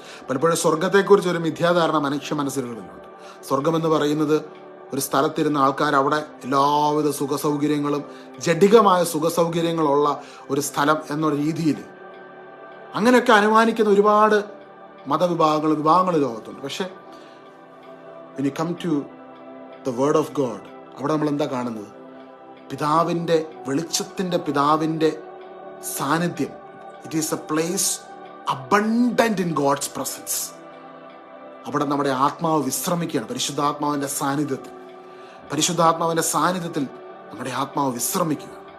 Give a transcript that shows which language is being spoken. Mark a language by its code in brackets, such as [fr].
[ml] പലപ്പോഴും സ്വർഗത്തെക്കുറിച്ച് ഒരു മിഥ്യാധാരണ മനുഷ്യ മനസ്സിലുകളുണ്ട്. സ്വർഗം എന്ന് പറയുന്നത് ഒരു സ്ഥലത്തിരുന്ന ആൾക്കാർ അവിടെ എല്ലാവിധ സുഖസൗകര്യങ്ങളും ജഡികമായ സുഖസൗകര്യങ്ങളുള്ള ഒരു സ്ഥലം എന്ന രീതിയിൽ അങ്ങനെയൊക്കെ അനുമാനിക്കുന്ന ഒരുപാട് വിഭാഗങ്ങൾ ലോകത്തുണ്ട്. പക്ഷെ [en] when you come to the word of God, [ml] അവിടെ നമ്മൾ എന്താ കാണുന്നത്? പിതാവിൻ്റെ വെളിച്ചത്തിൻ്റെ പിതാവിൻ്റെ സാന്നിധ്യം. [en] It is a place abundant in God's presence. [ml] അവിടെ നമ്മുടെ ആത്മാവ് വിശ്രമിക്കുകയാണ് പരിശുദ്ധാത്മാവിന്റെ സാന്നിധ്യത്തിൽ. പരിശുദ്ധാത്മാവിന്റെ സാന്നിധ്യത്തിൽ നമ്മുടെ ആത്മാവ് വിശ്രമിക്കുക.